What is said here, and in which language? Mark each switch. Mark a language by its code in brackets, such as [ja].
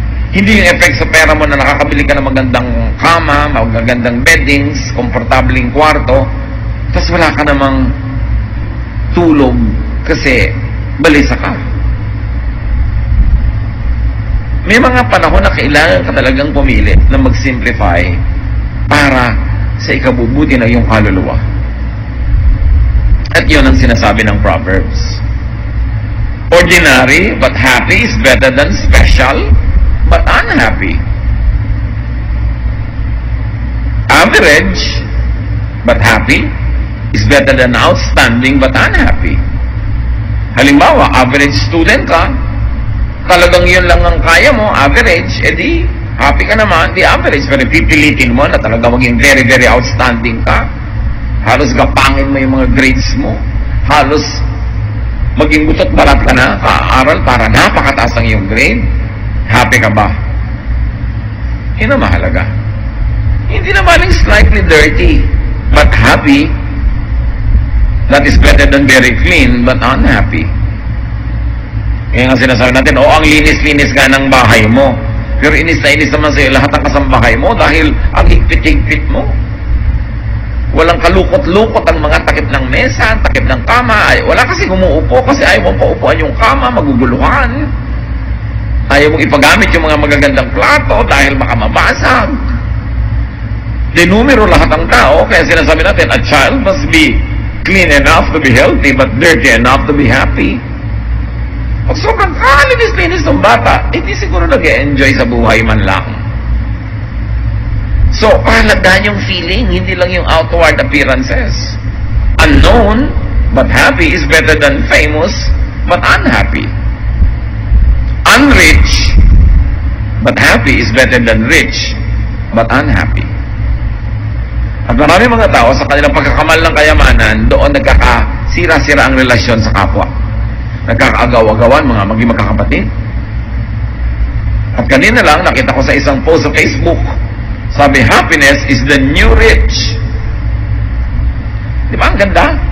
[tl] Hindi yung effect sa pera mo na nakakabili ka ng magandang kama, magagandang beddings, komportabling kwarto, tapos wala ka namang tulog kasi balisa ka. May mga panahon na kailangan ka talagang pumili na mag-simplify para sa ikabubuti ng iyong kaluluwa. At yun ang sinasabi ng Proverbs. [en] Ordinary but happy is better than special but unhappy. average but happy is better than outstanding but unhappy. [tl] Halimbawa, average student ka, talagang yun lang ang kaya mo, average, edi happy ka naman, di average. Pero pipilitin mo na talaga maging very, very outstanding ka. Halos gapangin mo yung mga grades mo. Halos maging butot barat ka na, kaaral para napakataas ang iyong grade. Happy ka ba? Yun ang mahalaga. Hindi naman yung [en] slightly dirty, but happy. That is better than very clean, but unhappy. [tl] Kaya nga sinasabi natin, ang linis-linis ka ng bahay mo. Pero inis na inis naman sa'yo lahat ng kasambahay mo dahil ang higpit-higpit mo. Walang kalukot-lukot ang mga takip ng mesa, takip ng kama. Wala kasi umuupo kasi ayaw mong paupuan yung kama, maguguluhan. Ayaw mong ipagamit yung mga magagandang plato dahil baka mabasag. Dinumero lahat ang tao, kaya sinasabi natin, [en] a child must be clean enough to be healthy but dirty enough to be happy. [tl] Pag sobrang linis-linis ng bata, hindi siguro nag-e-enjoy sa buhay man lang. So, pahalagahan yung feeling, hindi lang yung outward appearances. [en] Unknown but happy is better than famous but unhappy. Unrich but happy is better than rich but unhappy. [tl] At marami mga tao sa kanilang pagkakamal ng kayamanan, doon nagkakasira-sira ang relasyon sa kapwa. Nagkakaagaw-agawan mga maging magkakapatid. At kanina lang, nakita ko sa isang post sa Facebook, sabi, [en] happiness is the new rich. [tl] Di ba? Ang ganda.